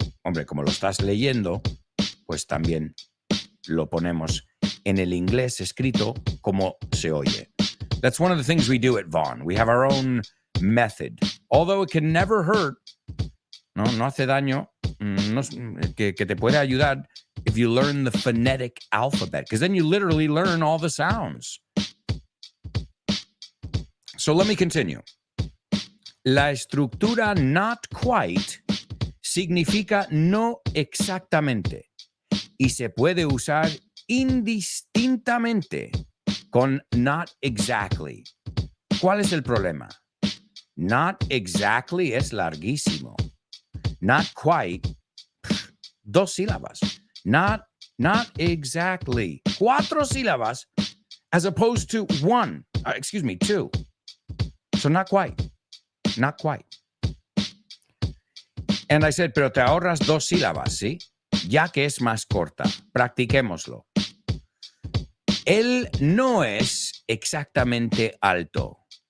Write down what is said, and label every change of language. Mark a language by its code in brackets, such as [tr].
[es] Hombre, como lo estás leyendo, pues también lo ponemos en el inglés escrito como se oye. [en] That's one of the things we do at Vaughn. We have our own method. Although it can never hurt, [es] no hace daño, que te puede ayudar [en] if you learn the phonetic alphabet, because then you literally learn all the sounds. So let me continue. [es] La estructura not quite significa no exactamente y se puede usar indistintamente con not exactly. ¿Cuál es el problema? Not exactly es larguísimo. Not quite, dos sílabas. [en] Not exactly. [es] Cuatro sílabas [en] as opposed to two. So not quite. Not quite. And I said, [es] pero te ahorras dos sílabas, ¿sí? ya que es más corta. Practiquémoslo. Él no es exactamente alto.